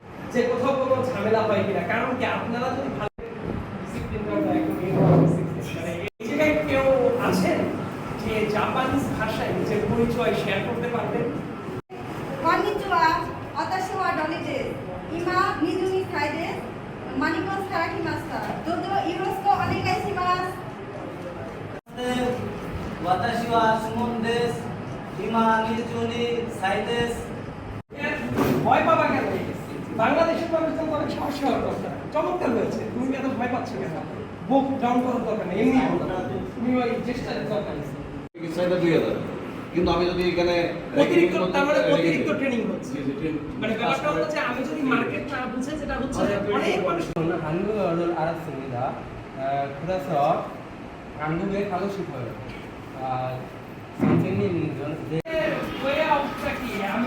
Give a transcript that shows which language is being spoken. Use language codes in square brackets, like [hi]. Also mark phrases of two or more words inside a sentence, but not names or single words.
[bn] যে কোথাও কোনো ঝামেলা হয় কিনা, কারণ কি আপনারা যদি ভালো ডিসিপ্লিনটা একদম মানে এই জায়গায় কেউ আছেন যে জাপানিজ ভাষায় নিজের পরিচয় শেয়ার করতে পারবেন? [ja] こんにちは。私はドリです。今、22歳です。マニコンから来ました。どうぞよろしくお願いします。私はスモンです。今22歳です。 [bn] ভয় পাবা কেন? বাংলাদেশের মানুষজন তো অনেক সাহসী হওয়ার কথা। চমৎকার হয়েছে, তুমি এত ভয় পাচ্ছ কেন? বুক ডাউন করার দরকার নেই, এমনি বলো। তুমি ওই চেষ্টার দরকার নেই। চিকিৎসাটা 2000, কিন্তু আমি যদি এখানে অতিরিক্ত, তার মানে অতিরিক্ত ট্রেনিং হচ্ছে। মানে ব্যাপারটা হচ্ছে আমি যদি মার্কেট না বুঝে, যেটা হচ্ছে অনেক মানুষ [ko] 한국어를 알았습니다. 그래서 한국에 가고 싶어요. 선생님은 [bn] ওয়ে অফটা কি